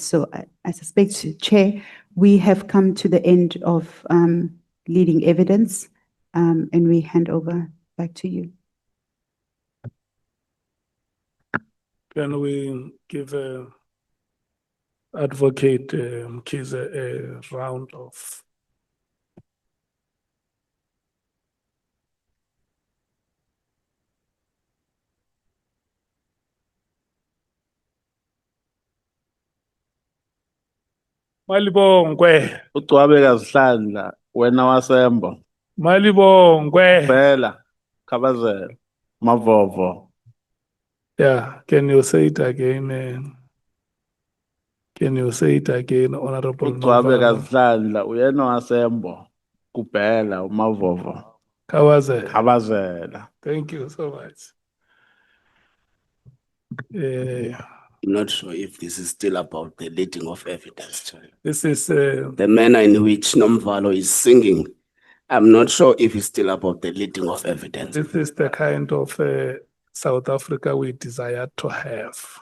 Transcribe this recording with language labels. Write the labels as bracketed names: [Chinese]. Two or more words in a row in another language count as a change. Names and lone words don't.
[English] So I suspect, Chair, we have come to the end of leading evidence and we hand over back to you. Can we give Advocate Mkhize a round of. [Zulu] Malibongwe, Ucwabe kazihlandla wena wasembo. Malibongwe. Phela khabazela mavovo. [English] Yeah, can you say it again? Can you say it again, Honorable [Zulu] Ucwabe Novalo? kazihlandla uyena wasembo. Kuphela umavovo. Kawaze. Khabazela. [English] Thank you so much. I'm not sure if this is still about the leading of evidence, Chair. This is The manner in which Nomvalo is singing, I'm not sure if it's still about the leading of evidence. this is the kind of South Africa we desire to have.